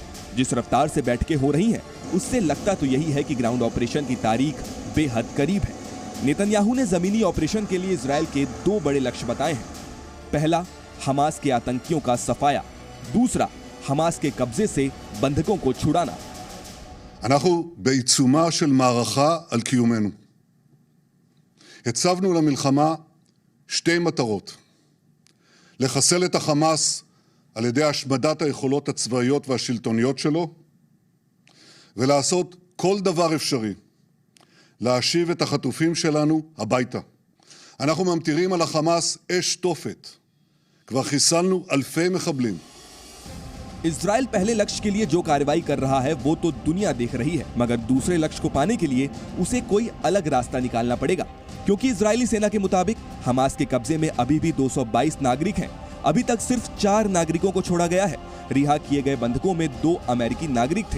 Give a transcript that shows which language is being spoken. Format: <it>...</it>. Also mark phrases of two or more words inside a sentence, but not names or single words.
<hi>जिस रफ्तार से बैठकें हो रही हैं, उससे लगता तो यही है कि</hi> <en>ground operation</en> <hi>की तारीख बेहद करीब है। नेतन्याहू ने जमीनी ऑपरेशन के लिए इजराइल के 2 बड़े लक्ष्य बताए हैं। पहला, हमास के आतंकियों का सफाया। दूसरा, हमास के कब्जे से बंधकों को छुड़ाना।</hi> <he>אנחנו בעיצומה של מערכה על קיומנו. הצבנו למלחמה 2 מטרות: לחסל את החמאס על ידי השמדת היכולות הצבאיות והשלטוניות שלו, ולעשות כל דבר אפשרי להשיב את החטופים שלנו הביתה. אנחנו ממטירים על החמאס אש תופת. כבר חיסלנו אלפי מחבלים.</he> <hi>इजराइल पहले लक्ष्य के लिए जो कार्रवाई कर रहा है वो तो दुनिया देख रही है, मगर दूसरे लक्ष्य को पाने के लिए उसे कोई अलग रास्ता निकालना पड़ेगा, क्योंकि इजरायली सेना के मुताबिक हमास के कब्जे में अभी भी 222 नागरिक हैं। अभी तक सिर्फ 4 नागरिकों को छोड़ा गया है। रिहा किए गए बंधकों में 2 अमेरिकी नागरिक थे।</hi>